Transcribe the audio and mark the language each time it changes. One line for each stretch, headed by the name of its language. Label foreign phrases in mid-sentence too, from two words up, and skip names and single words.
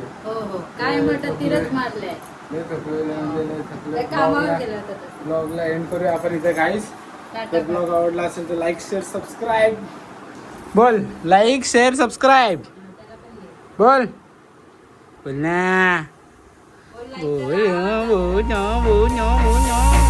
Marathi: हो हो काय म्हटलं तिरच मारलंय लय थकलोय, लय थकलोय. काय कामावर गेला होता तो. ब्लॉगला एंड करूया आपण इथे गाईस. टाटा तर ब्लॉग आवडला असेल तर
English: like share subscribe
Marathi: बोल.
English: like share subscribe
Marathi: बोल बोल ना बोल like करा. बोल बोल बोल बोल